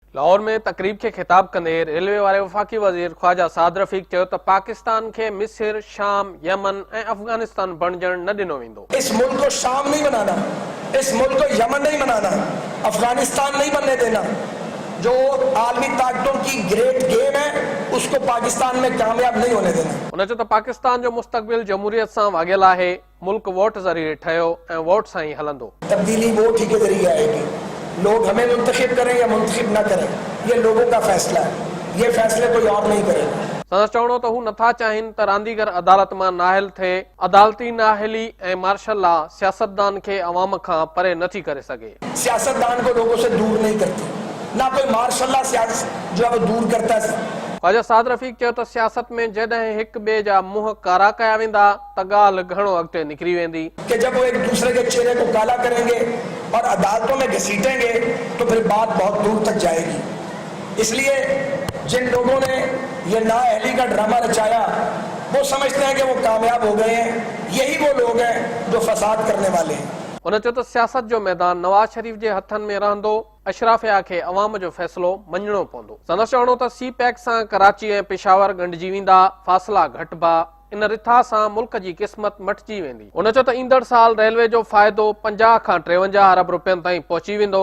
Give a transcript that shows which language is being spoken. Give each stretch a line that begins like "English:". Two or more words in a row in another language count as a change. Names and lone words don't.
Sindhi: लाहौर में तकरीब के खिताब कंदे रेलवे वाले वफाकी वजीर ख्वाजा साद रफीक चयो त पाकिस्तान के मिस्र, शाम, यमन ए अफगानिस्तान बणजण न ॾिनो वेंदो।
Urdu: اس ملک کو شام نہیں بنانا، اس ملک کو یمن نہیں بنانا، افغانستان نہیں بننے دینا. جو عالمی طاقتوں کی
English: great game
Urdu: ہے اس کو پاکستان میں کامیاب نہیں ہونے دینا.
Sindhi: उन चयो त पाकिस्तान जो मुस्तकबिल जमहूरियत सां वागियल आहे। मुल्क वोट ज़रिए ठहियो ऐं वोट सां ई हलंदो।
Urdu: تبدیلی ووٹ ہی کے ذریعے آئے گی۔ لوگ ہمیں منتخب کریں یا منتخب نہ کریں، یہ لوگوں کا فیصلہ ہے. یہ فیصلے کوئی اور نہیں کرے گا.
Sindhi: संदसि चवणो त हू नथा चाहिनि त रांदीगर अदालत मां नाहिल थिए। अदालती नाहिली ऐं
English: martial law
Sindhi: सियासतदान खे अवाम खां परे नथी करे सघे।
Urdu: سیاستدان کو لوگوں سے دور نہیں کرتی، نہ کوئی
English: martial law
Urdu: جو ہے وہ دور کرتا ہے.
Sindhi: ख्वाजा साद रफीक चयो त सियासत में जॾहिं हिक ॿिए जा मुंहं कारा कया वेंदा त ॻाल्हि घणो अॻिते निकिरी वेंदी।
Urdu: کہ جب وہ ایک دوسرے کے چہرے کو کالا کریں گے اور عدالتوں میں گھسیٹیں گے تو پھر بات بہت دور تک جائے گی. اس لیے جن لوگوں نے یہ نااہلی کا ڈراما رچایا وہ سمجھتے ہیں کہ وہ کامیاب ہو گئے ہیں. یہی وہ لوگ ہیں جو فساد کرنے والے ہیں.
Sindhi: उन चयो त सियासत जो मैदान नवाज शरीफ जे हथनि में रहंदो। अशराफिया खे अवाम जो फ़ैसिलो मञणो पवंदो। संदसि चवणो त सी पैक सां कराची ऐं पेशावर ॻंढिजी वेंदा, फ़ासिला घटिबा। इन रिथा सां मुल्क जी क़िस्मत मटिजी वेंदी। उन चयो त ईंदड़ साल रेलवे जो फ़ाइदो 50 खां 53 अरब रुपयनि ताईं पहुची वेंदो।